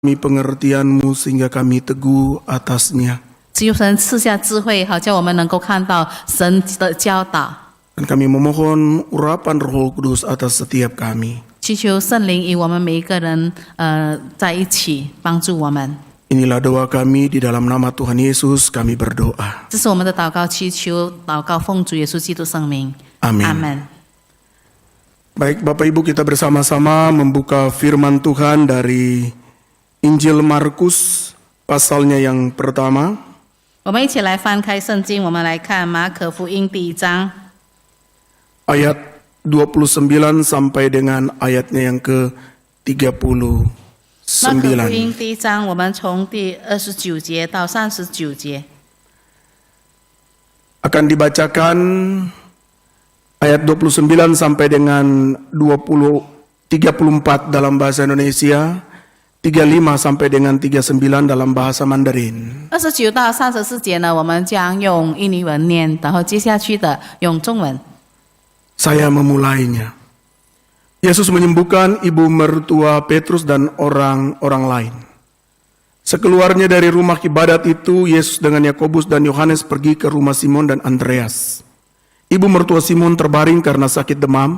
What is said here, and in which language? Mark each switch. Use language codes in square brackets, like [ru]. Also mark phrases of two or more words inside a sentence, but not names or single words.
[id] pengertian-Mu sehingga kami teguh atasnya. [zh] 只有神赐下智慧，好叫我们能够看到神的教导。 [id] Dan kami memohon urapan Roh Kudus atas setiap kami. [zh] 祈求圣灵与我们每一个人在一起帮助我们。 [id] Inilah doa kami di dalam nama Tuhan Yesus kami berdoa. [zh] 这是我们的祷告，祈求祷告奉主耶稣基督圣名。 [id] Amin. [zh] 阿门。 [id] Baik Bapak Ibu, kita bersama-sama membuka firman Tuhan dari Injil Markus pasalnya yang pertama. [zh] 我们一起来翻开圣经，我们来看马可福音第1章。 [id] Ayat 29 sampai dengan ayatnya yang ke-39. [zh] 马可福音第1章，我们从第29节到39节。 [id] Akan dibacakan ayat 29 sampai dengan 34 dalam bahasa Indonesia, 35 sampai dengan 39 dalam bahasa Mandarin. [zh] 29到34节呢，我们将用印尼文念，然后接下去的用中文。 [id] Saya memulainya. Yesus menyembuhkan ibu mertua Petrus dan orang-orang lain. Sekeluarnya dari rumah ibadat itu, Yesus dengan Yakobus dan Yohanes pergi ke rumah Simon dan Andreas. Ibu mertua Simon terbaring karena sakit demam.